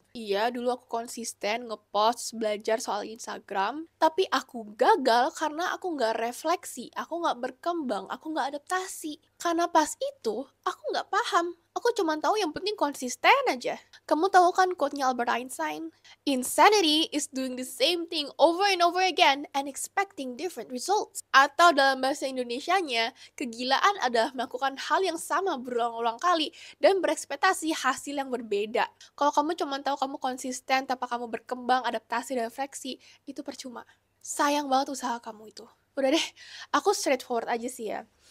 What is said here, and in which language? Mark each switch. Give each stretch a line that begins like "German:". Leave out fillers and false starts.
Indonesian: Iya, dulu aku konsisten ngepost belajar soal Instagram, tapi aku gagal karena aku nggak refleksi, aku nggak berkembang, aku nggak adaptasi. Karena pas itu, aku nggak paham. Aku cuma tahu yang penting konsisten aja. Kamu tahu kan quote-nya Albert Einstein?
English: Insanity is doing the same thing over and over again and expecting different results.
Indonesian: Atau dalam bahasa Indonesianya, kegilaan adalah melakukan hal yang sama berulang-ulang kali dan berekspektasi hasil yang berbeda. Kalau kamu cuma tahu kamu konsisten tanpa kamu berkembang, adaptasi, dan refleksi, itu percuma. Sayang banget usaha kamu itu. Udah deh, aku straightforward aja sih ya.